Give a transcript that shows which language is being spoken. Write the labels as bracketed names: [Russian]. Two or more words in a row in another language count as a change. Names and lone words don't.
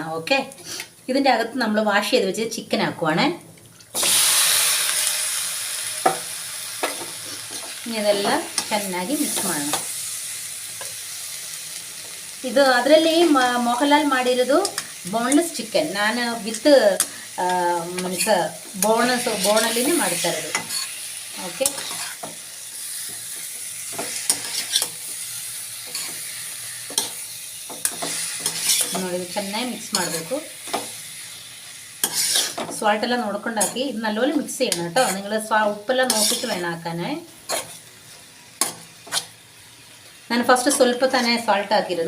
[Malayalam] ഓക്കെ, ഇതിൻ്റെ അകത്ത് നമ്മൾ വാഷ് ചെയ്ത് വെച്ച് ചിക്കൻ ആക്കുവാണ്. ഇനി ഇതെല്ലാം [Kannada] ಚೆನ್ನಾಗಿ ಮಿಕ್ಸ್ ಮಾಡೋಣ. ಇದು ಅದರಲ್ಲಿ ಮೋಹನ್ಲಾಲ್ ಮಾಡಿರೋದು [English] boneless chicken. [Kannada] ನಾನು ವಿತ್ ಮೀನ್ಸ್ ಬೋನಲ್ಲಿನೇ ಮಾಡ್ತಾ ಇರೋದು. ಓಕೆ, ನೋಡಿ ಚೆನ್ನಾಗಿ ಮಿಕ್ಸ್ ಮಾಡಬೇಕು. ಸಾಲ್ಟ್ ಎಲ್ಲ ನೋಡ್ಕೊಂಡು ಹಾಕಿ ಇದು [Malayalam] നല്ലപോലെ മിക്സ് ചെയ്യണം കേട്ടോ. നിങ്ങൾ ഉപ്പെല്ലാം നോക്കിയിട്ട് വേണം ಹಾಕಾൻ. [Kannada] ನಾನು ಫಸ್ಟ್ ಸ್ವಲ್ಪ ತಾನೇ ಸಾಲ್ಟ್ ಹಾಕಿರೋದು.